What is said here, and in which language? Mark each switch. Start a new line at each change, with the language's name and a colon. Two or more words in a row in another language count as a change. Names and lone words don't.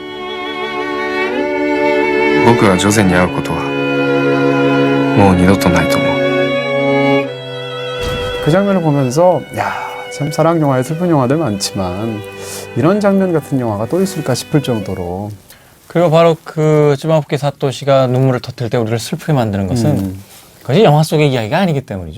Japanese: 僕がジョゼに会うことはもう二度とないと思う
Korean: 그 장면을 보면서 야, 참 사랑 영화에 슬픈 영화들 많지만 이런 장면 같은 영화가 또 있을까 싶을 정도로 그리고 바로 그 츠바오키 사토시가 눈물을 터뜨릴 때 우리를 슬프게 만드는 것은 그것이 영화 속의 이야기가 아니기 때문이죠.